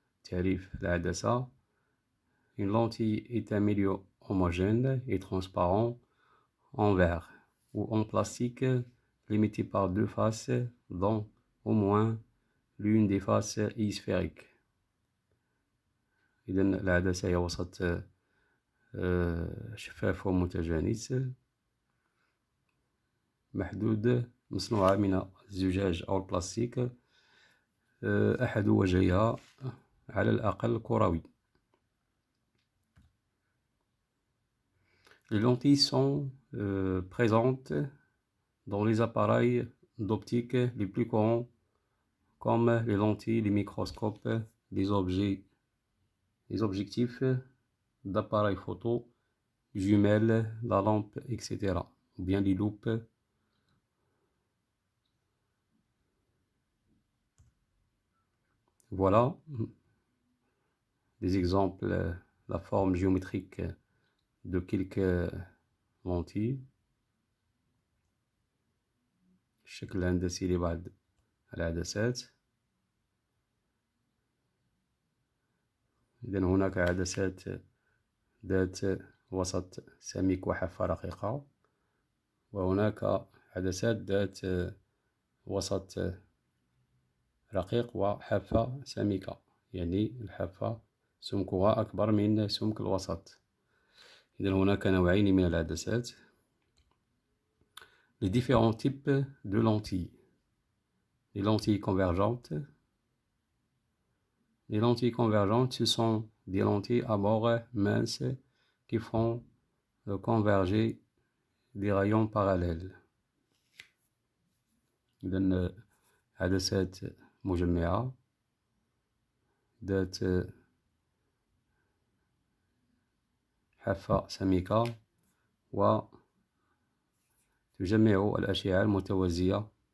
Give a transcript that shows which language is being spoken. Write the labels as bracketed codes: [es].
[fr] Tarif العدسة. Une lentille est un milieu homogène et transparent en verre ou en plastique limité par deux faces dont au moins l'une des faces est sphérique. [ar] إذن العدسة هي وسط شفاف ومتجانس محدود مصنوعة من الزجاج أو البلاستيك أحد وجهها على الأقل كروي. [fr] Les lentilles sont présentes dans les appareils d'optique les plus courants comme les lentilles, les microscopes, les objectifs d'appareils photo, jumelles, la lampe, etc. Ou bien les loupes. Voilà des exemples, la forme géométrique de quelques lentilles. [ar] الشكل الهندسي لبعض العدسات. إذن هناك عدسات ذات وسط سميك وحافة رقيقة، وهناك عدسات ذات وسط رقيق وحافة سميكة، يعني الحافة سمكها أكبر من سمك الوسط. إذن هناك نوعين من العدسات. [fr] Les différents types de lentilles. Les lentilles convergentes. Les lentilles convergentes, ce sont des lentilles à bord mince qui font converger des rayons parallèles. [ar] إذن عدسات مجمعة ذات حافة سميكة وتجمع الأشعة المتوازية.